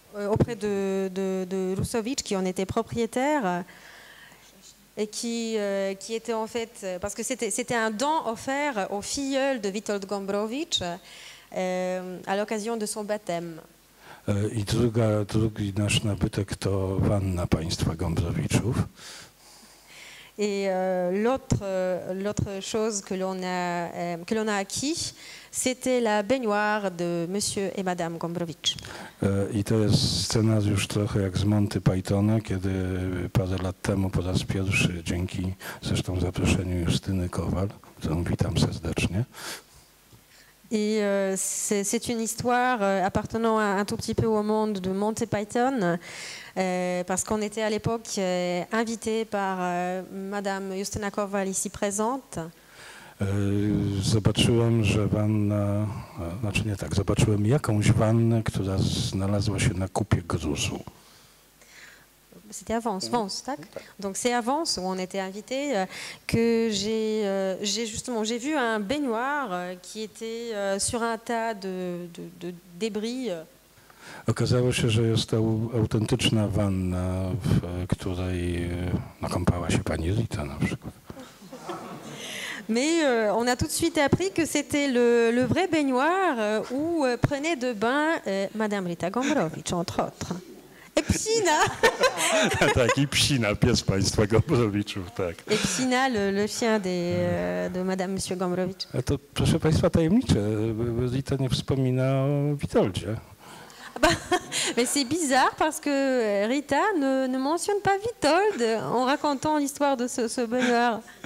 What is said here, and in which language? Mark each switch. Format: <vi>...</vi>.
<fr>auprès de Rusowicz, qui en était propriétaire, et qui était en fait... Parce que c'était un don offert au filleul de Witold Gombrowicz à l'occasion de son baptême.</fr> <pl>I drugi nasz nabytek to wanna państwa Gombrowiczów.</pl> <fr>Et l'autre chose que l'on a acquis, c'était la baignoire de Monsieur et Madame Gombrowicz.</fr> <pl>I to jest scenariusz trochę jak z Monty Pythona, kiedy parę lat temu po raz pierwszy, dzięki zresztą zaproszeniu Justyny Kowal, którą witam serdecznie.</pl> <fr>Et c'est une histoire appartenant un tout petit peu au monde de Monty Python, parce qu'on était à l'époque invité par Madame Justyna Kowal ici présente.</fr> <pl>Zobaczyłem, że wanna, znaczy nie tak, zobaczyłem jakąś wannę, która znalazła się na kupie gruzu.</pl> <fr>C'était à Vence, tac. Donc c'est à Vence où on était invité que j'ai vu un baignoire qui était sur un tas de débris.</fr> <pl>Okazało się, że jest to autentyczna wanna, w której nakąpała się pani Rita na przykład.</pl> <fr>Mais on a tout de suite appris que c'était le vrai baignoire où prenait de bain Madame Rita Gombrowicz, entre autres. Et Psina.</fr> <pl>Tak, i Psina, pies państwa Gombrowiczów, tak.</pl> <fr>Et Psina, le chien de Madame Monsieur Gombrowicz.</fr> <pl>A to, proszę państwa, tajemnicze. Rita nie wspomina o Witoldzie.</pl> <fr>Mais c'est bizarre parce que Rita ne mentionne pas Witold en racontant l'histoire de ce baignoire.</fr>